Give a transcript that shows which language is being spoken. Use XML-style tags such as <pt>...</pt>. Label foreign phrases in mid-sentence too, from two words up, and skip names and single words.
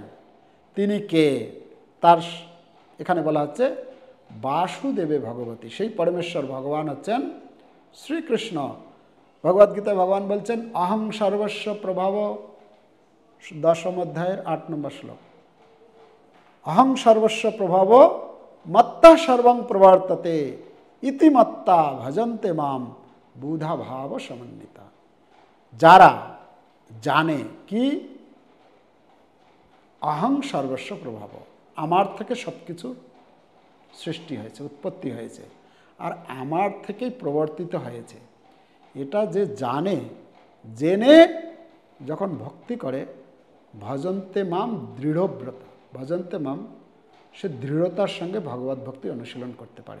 <bn>তিনি কে, তার এখানে বলা হচ্ছে</bn> <sa>বাসুদেবে ভগবতী,</sa> <bn>সেই পরমেশ্বর ভগবান হচ্ছেন শ্রীকৃষ্ণ। ভগবদ্গীতায় ভগবান বলছেন</bn> <sa>অহং সর্বস্ব প্রভাব,</sa> <bn>10ম অধ্যায়ের 8 নম্বর শ্লোক,</bn> <sa>অহং সর্বস্ব প্রভাব মত্তা সর্বং প্রবর্ততে ইতিমত্তা ভজন্তে মাম বুধা ভাব সমন্বিতা।</sa> <bn>যারা জানে কি</bn> <sa>অহং সর্বস্ব প্রভাব,</sa> <bn>আমার থেকে সব কিছু সৃষ্টি হয়েছে, উৎপত্তি হয়েছে, আর আমার থেকেই প্রবর্তিত হয়েছে, এটা যে জানে, জেনে যখন ভক্তি করে,</bn> <sa>ভজন্তে মাম দৃঢ়ব্রত, ভজন্তে মাম,</sa> <bn>সে দৃঢ়তার সঙ্গে ভগবত ভক্তি অনুশীলন করতে পারে।</bn>